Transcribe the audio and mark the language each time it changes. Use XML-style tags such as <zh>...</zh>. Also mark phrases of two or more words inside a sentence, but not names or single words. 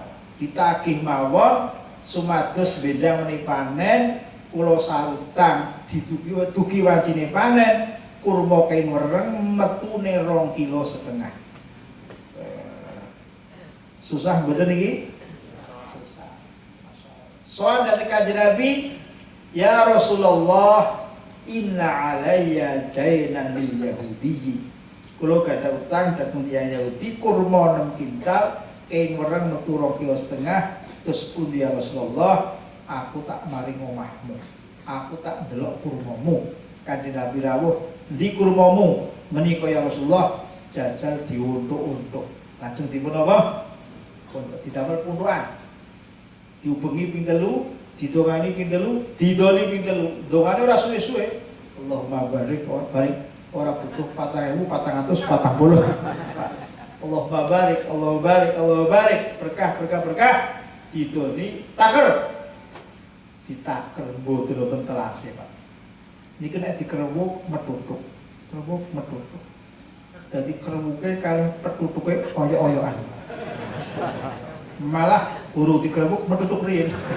<jv>Ditagih mawon sumados benjang meneh panen kula sarutang dugi wancine panen kurma kain wereng metune 2,5 kilo. Susah mboten iki? Susah.</jv> <id>Soal dari</id> <jv>Kanjeng Nabi,</jv> <ar>يا رسول الله, إن علي دينا لليهودي.</ar> <jv>Kula gadah utang dhateng tiyang Yahudi kurma 6 kintal, kain wereng metu 2,5 kilo. Terus pundi</jv> <ar>يا رسول الله,</ar> <jv>aku tak maring omahmu, aku tak delok kurmamu. Kanjeng Nabi rawuh, ndi kurmamu? Menika</jv> <ar>يا رسول الله,</ar> <jv>jajal diuntuk-untuk. Lajeng dipun apa? Didamel pundukan. Diubengi ping 3, didongani ping 3, didoni ping 3. Dongane ora suwe-suwe.</jv> <ar>اللهم بارك</ar> <jv>ora butuh 4.440.</jv> <ar>اللهم بارك، اللهم بارك، اللهم بارك,</ar> <jv>berkah. Didoni taker. Ditaker mboten wonten telase, Pak. Niki nek dikerewuk metutuk. Kerewuk metutuk. Dadi kremuke kali petutuke oyo-oyoan. Malah buru dikremuk metutuk riyin.</jv>